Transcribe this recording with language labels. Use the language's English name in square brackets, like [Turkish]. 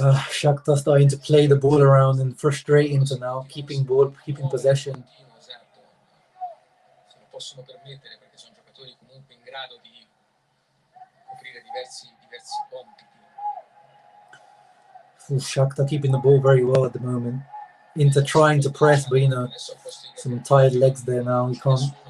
[English] Shakhtar starting to play the ball around and frustrating to now, keeping possession. [Italian] Esatto. Se lo possono permettere perché sono giocatori comunque in grado di coprire diversi compiti. [English] Shakhtar keeping the ball very well at the moment. Inter trying to press, but you know, some tired legs there now. He can't.